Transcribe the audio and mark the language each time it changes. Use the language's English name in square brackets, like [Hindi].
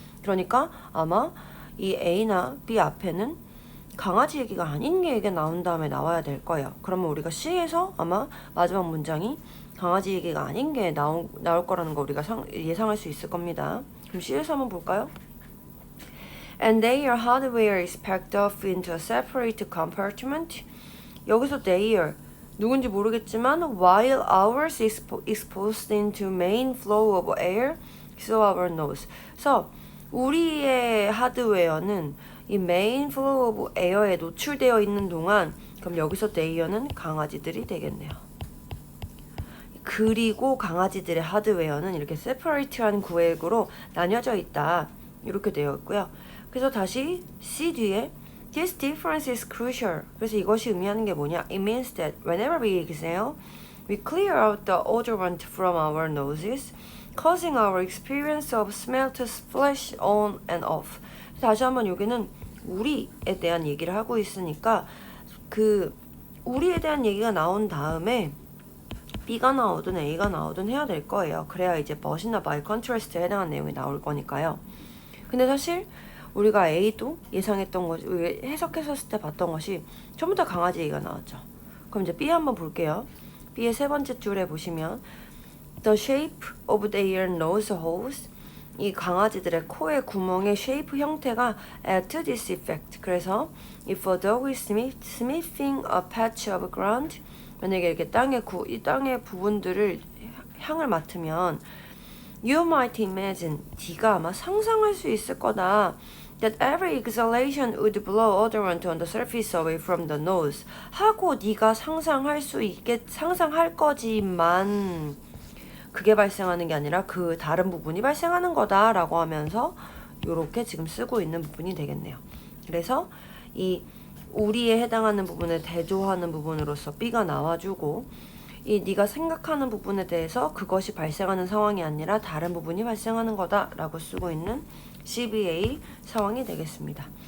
[Korean] 그러니까 아마 이 A나 B 앞에는 강아지 얘기가 아닌 얘기가 나온 다음에 나와야 될 거예요. 그러면 우리가 C에서 아마 마지막 문장이 강아지 얘기가 아닌 게 나올 거라는 거 우리가 예상할 수 있을 겁니다. 그럼 C에서 한번 볼까요? [English] And their hardware is packed off into a separate compartment. [Korean] 여기서 their 누군지 모르겠지만 [English] while ours is exposed into main flow of air, so our nose. [Korean] 그래서 우리의 하드웨어는 이 [English] main flow of air [Korean] 에 노출되어 있는 동안 그럼 여기서 their는 강아지들이 되겠네요. 그리고 강아지들의 하드웨어는 이렇게 separate라는 구획으로 나뉘어져 있다. 이렇게 되어 있고요. 그래서 다시 C 뒤에 [English] This difference is crucial. [Korean] 그래서 이것이 의미하는 게 뭐냐? [English] It means that whenever we exhale, we clear out the odorant from our noses, causing our experience of smell to splash on and off. [Korean] 다시 한번 여기는 우리에 대한 얘기를 하고 있으니까 우리에 대한 얘기가 나온 다음에 B가 나오든 A가 나오든 해야 될 거예요. 그래야 이제 but이나 by contrast에 해당하는 내용이 나올 거니까요. 근데 사실 우리가 A도 예상했던 것이 해석했었을 때 봤던 것이 전부 다 강아지 얘기가 나왔죠. 그럼 이제 B 한번 볼게요. B의 세 번째 줄에 보시면 [English] The shape of their nose holes, [Korean] 이 강아지들의 코의 구멍의 쉐이프 형태가 [English] add to this effect. [Korean] 그래서 [English] if a dog is sniffing a patch of ground, [Korean] 만약에 이렇게 이 땅의 부분들을 향을 맡으면 [English] You might imagine, [Korean] 네가 아마 상상할 수 있을 거다. [English] that every exhalation would blow odorant on the surface away from the nose. [Korean] 하고 네가 상상할 거지만 그게 발생하는 게 아니라 그 다른 부분이 발생하는 거다라고 하면서 요렇게 지금 쓰고 있는 부분이 되겠네요. 그래서 이 우리에 해당하는 부분에 대조하는 부분으로서 B가 나와주고 이 네가 생각하는 부분에 대해서 그것이 발생하는 상황이 아니라 다른 부분이 발생하는 거다라고 쓰고 있는 CBA 상황이 되겠습니다.